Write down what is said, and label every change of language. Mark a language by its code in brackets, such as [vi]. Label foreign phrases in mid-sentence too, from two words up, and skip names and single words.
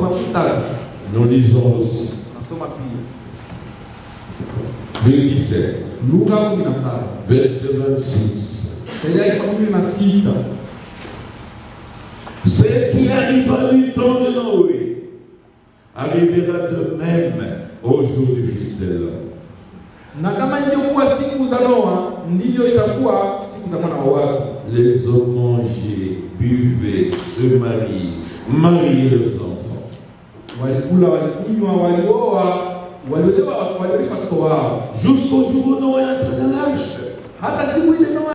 [fr] Nous lisons aussi Luc 17. [sw] Luka 17 [fr] verset 26. c'est-à-dire Ce qui arriva du temps de Noé arrivera de même au jour du Fils de l'homme. [sw] na kama ilivyokuwa siku za Noa ndivyo itakuwa siku za mwana wa watu. [fr] Les hommes mangeaient, buvaient, se mariaient leurs enfants. [sw] Walikula, walikunywa, walioa, waliolewa, walioisha watoto wao. [fr] Jusqu'au jour où Noé entra dans l'arche. [sw] Hata siku ile Noa